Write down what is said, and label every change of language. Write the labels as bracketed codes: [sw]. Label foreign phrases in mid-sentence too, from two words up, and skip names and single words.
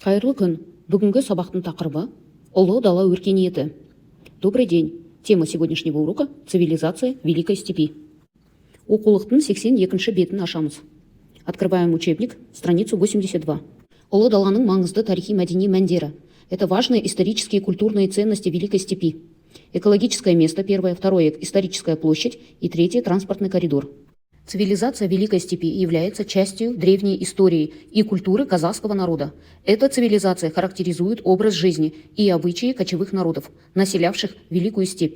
[kk] Қайырлы күн. Бүгінгі сабақтың тақырыбы «Ұлы дала өркениеті». [ru] Добрый день. Тема сегодняшнего урока – цивилизация Великой степи. [kk] Оқулықтың 82-ші бетін ашамыз. [ru] Открываем учебник, страницу 82. [kk] Ұлы даланың маңызды тарихи-мәдени мәндері. [ru] Это важные исторические и культурные ценности Великой степи. Экологическое место первое, второе – историческая площадь и третье – транспортный коридор. Цивилизация Великой степи является частью древней истории и культуры казахского народа. Эта цивилизация характеризует образ жизни и обычаи кочевых народов, населявших Великую степь.